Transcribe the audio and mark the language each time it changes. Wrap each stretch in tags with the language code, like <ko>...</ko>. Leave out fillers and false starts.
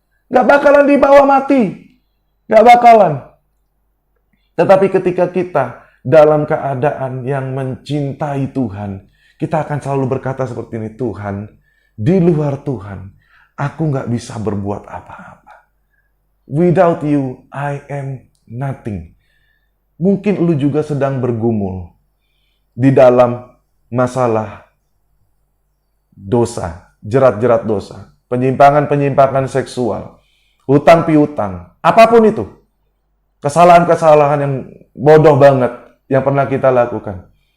<id>Gak bakalan dibawa mati. Gak bakalan. Tetapi ketika kita dalam keadaan yang mencintai Tuhan, kita akan selalu berkata seperti ini, Tuhan, di luar Tuhan, aku gak bisa berbuat apa-apa.</id> <en>Without you, I am nothing.</en> <id>Mungkin lu juga sedang bergumul di dalam masalah dosa, jerat-jerat dosa, penyimpangan-penyimpangan seksual, hutang piutang, apapun itu. Kesalahan-kesalahan yang bodoh banget yang pernah kita lakukan.</id>